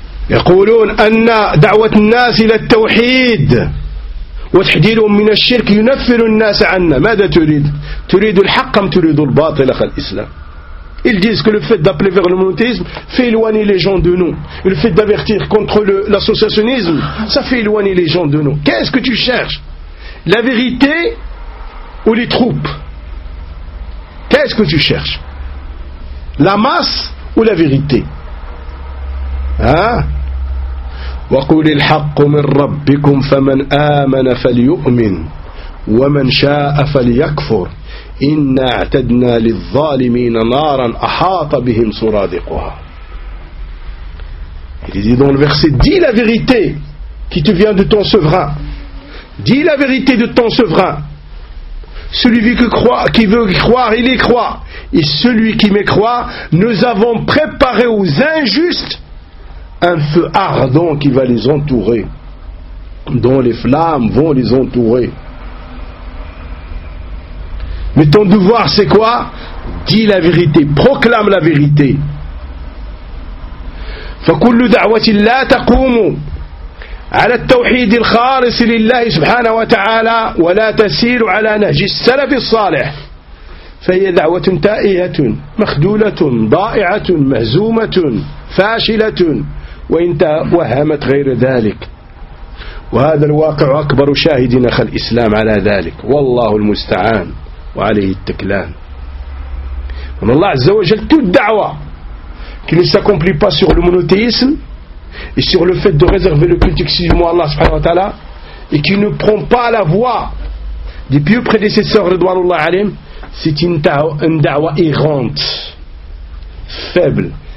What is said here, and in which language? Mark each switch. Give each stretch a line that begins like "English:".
Arabic: يقولون أن دعوة الناس إلى التوحيد وتحديدهم من الشرك ينفر الناس عنا. ماذا تريد؟ تريد الحق أم تريد الباطل أخي الإسلام؟
French: Ils disent que le fait d'appeler vers le monothéisme fait éloigner les gens de nous. Le fait d'avertir contre l'associationnisme, ça fait éloigner les gens de nous. Qu'est-ce que tu cherches? La vérité ou les troupes? Qu'est-ce que tu cherches? La masse ou la vérité? Hein?
Arabic: وقول الحق من ربكم فمن آمن فليؤمن ومن شاء فليكفر إنا اعتدنا للظالمين نارا أحاط بهم سرادقها.
French: Il dit dans le verset, dis la vérité qui te vient de ton souverain. Dis la vérité de ton souverain. Celui qui veut croire, il y croit. Et celui qui mécroit, nous avons préparé aux injustes un feu ardent qui va les entourer, dont les flammes vont les entourer. Mais ton devoir, c'est quoi? Dis la vérité, proclame la vérité.
Arabic: فَكُلُّ دَعْوَةِ اللَّهِ تَقُومُ عَلَى التَّوْحِيدِ الْخَالِصِ لِلَّهِ سُبْحَانَهُ وَتَعَالَى وَلَا تَسِيرُ عَلَى نَهْجِ السَّلَفِ الصَّالِحِ فهي دعوة تائهة مخدولة ضائعة مهزومة فاشلة وإن توهمت غير ذلك وهذا الواقع أكبر شاهد أخ الإسلام على ذلك والله المستعان وعليه التكلان. من الله عز وجل
French: toute دعوة qui ne s'accomplit pas sur le monothéisme et sur le fait de réserver le culte exclusivement à Allah
Arabic: subhanahu wa ta'ala
French: et qui ne prend pas la voie des pieux prédécesseurs
Arabic: ridwanullah alayhim,
French: c'est une da'wa errante, faible.